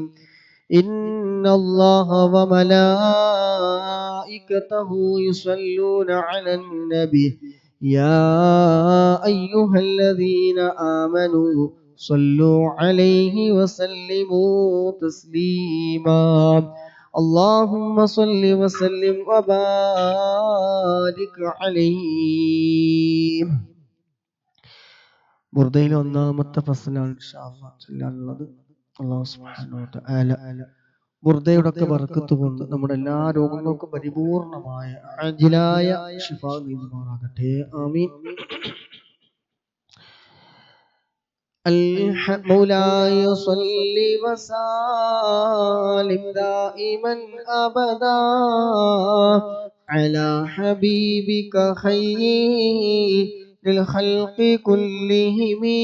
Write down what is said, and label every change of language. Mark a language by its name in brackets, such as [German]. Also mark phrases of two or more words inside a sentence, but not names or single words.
[Arabic] إن الله وملائكته يصلون على النبي يا أيها الذين آمنوا صلوا عليه وسلموا تسليما. اللهم صل وسلم وبارك عليه. [Malayalam] ബുർദയിലെ ഒന്നാമത്തെ ഫസ്ലാണ് [Arabic] إن شاء الله [Malayalam] ചൊല്ലാനുള്ളത്. [Arabic] الله سبحانه وتعالى [Malayalam] ബുർദയുടെ ഒക്കെ ബർക്കത്ത് കൊണ്ട് നമ്മുടെ എല്ലാ രോഗങ്ങൾക്കും പരിപൂർണമായ അജിലായ ശിഫ നൽകുമാറാകട്ടെ. ആമീൻ. [Arabic] مولاي صل وسلم دائما أبدا على حبيبك خير الخلق كلهم.